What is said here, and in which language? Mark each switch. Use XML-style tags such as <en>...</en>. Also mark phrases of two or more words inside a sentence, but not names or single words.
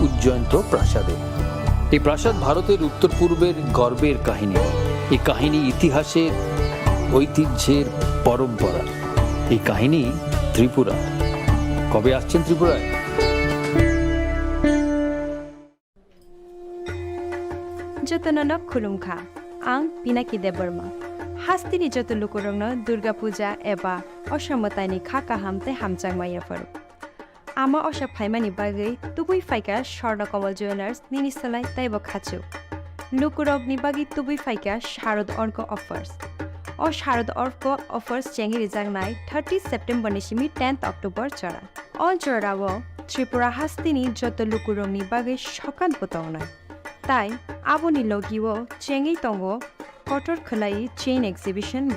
<bn>বৈজয়ন্ত প্রাসাদে। এই প্রাসাদ ভারতের উত্তর পূর্বের গর্বের কাহিনী। এই কাহিনী ইতিহাসের, ঐতিহ্যের, পরম্পরা। এই কাহিনী ত্রিপুরা। কবে আসছেন ত্রিপুরায়?</bn> <trp>जतननक खुलुमखा आं पिनाकी देबबर्मा हास्तिनि जत लुकुरंनो दुर्गा पूजा एबा असमतानि खाका हामते हामचांगमाया फरु आमा अशा फाइमानि बागै तुबुई फाइका स्वर्णकमल ज्वेलार्स निनि सलाय ताइबो खाचु लुकुरगनि बागै तुबुई फाइका शारद अर्क अफर्स ओ शारद अर्क अफर्स चेंगि रिजांगनाय 30 सेप्टेम्बर निसिमि 10 अक्टोबर चरा अल जरावो त्रिपुरा हास्तिनि जत लुकुरंनि बागै सकान पतावनाय ताई आबोनि लगिवो चेंगि तंगो कटर खलाई चेन एक्सिबिशन बो</trp>